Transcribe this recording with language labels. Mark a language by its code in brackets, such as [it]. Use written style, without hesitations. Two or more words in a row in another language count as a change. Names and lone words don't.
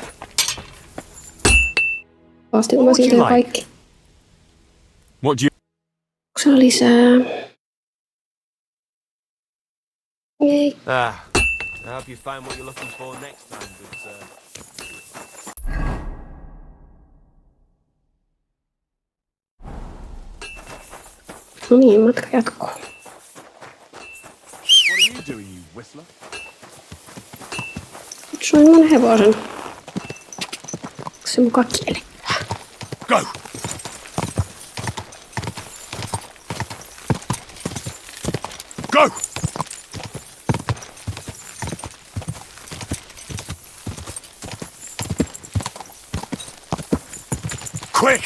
[fi] Ostinko mä siitä jo kaikki? [en] What do you... [fi] Onko siellä lisää? Ei. [en] I hope you find what you're looking for next time, good sir. [fi] No niin, matka jatkuu. [en] What are you doing, you whistler? [fi] Kutsuin mun hevosen. Onko se mukaan kieli? [en] Go! Go! Quick!